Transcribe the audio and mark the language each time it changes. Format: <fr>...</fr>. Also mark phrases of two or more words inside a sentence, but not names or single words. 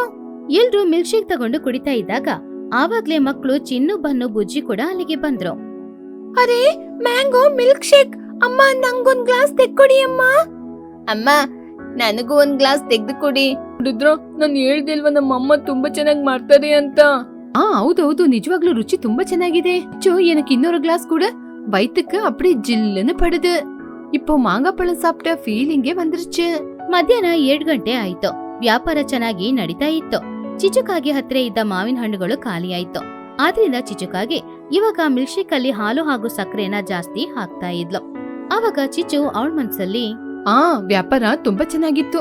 <kn>ಎಲ್ರೂ</kn> <en>milk shake</en> <kn>ತಗೊಂಡು ಕುಡಿತಾ ಇದ್ದಾಗ ಆವಾಗ್ಲೇ ಮಕ್ಕಳು ಚಿನ್ನು, ಬನ್ನು, ಬುಜ್ಜಿ ಕೂಡ ಅಲ್ಲಿಗೆ ಬಂದ್ರು. ಅರೆ,</kn> <en>mango milk shake.</en> <kn>ಅಮ್ಮ, ನಂಗೊಂದ್ ಗ್ಲಾಸ್ ತೆಕ್ಕೊಡಿ ಅಮ್ಮ. ಅಮ್ಮ, ನನಗೂ ಒಂದ್ ಗ್ಲಾಸ್ ತೆಗೆದು ಕೊಡಿ. ನೋಡಿದ್ರ, ನಾನು ಹೇಳ್ದಿಲ್ವಾ ನಮ್ಮ ಅಮ್ಮ ತುಂಬಾ ಚೆನ್ನಾಗಿ ಮಾಡ್ತಾರೆ ಅಂತ. ಹೌದೌದು, ನಿಜವಾಗ್ಲೂ ರುಚಿ ತುಂಬಾ ಚೆನ್ನಾಗಿದೆ.</kn> <ta>ಚೋ எனக்கு இன்னொரு கிளாஸ் கூட வயித்துக்கு அப்படி ஜில்லுன்னு படுது. இப்போ மாங்காப்பழம் சாப்பிட்ட ಫೀಲಿಂಗೇ வந்துருச்சு.</ta> <kn>ಮಧ್ಯಾಹ್ನ 7 ಗಂಟೆ ಆಯ್ತು. ವ್ಯಾಪಾರ ಚೆನ್ನಾಗಿ ನಡೀತಾ ಇತ್ತು. ಚಿಚುಕಾಗೆ ಹತ್ರ ಇದ್ದ ಮಾವಿನ ಹಣ್ಣುಗಳು ಖಾಲಿಯಾಯ್ತು. ಆದ್ರಿಂದ ಚಿಚುಕಾಗೆ ಇವಾಗ</kn> <en>milk shake</en> <kn>ಅಲ್ಲಿ ಹಾಲು ಹಾಗೂ ಸಕ್ಕರೆನ ಜಾಸ್ತಿ ಹಾಕ್ತಾ ಇದ್ಲು. ಅವಾಗ ಚಿಚು ಅವಳ ಮನ್ಸಲ್ಲಿ, ವ್ಯಾಪಾರ ತುಂಬಾ ಚೆನ್ನಾಗಿತ್ತು.</kn>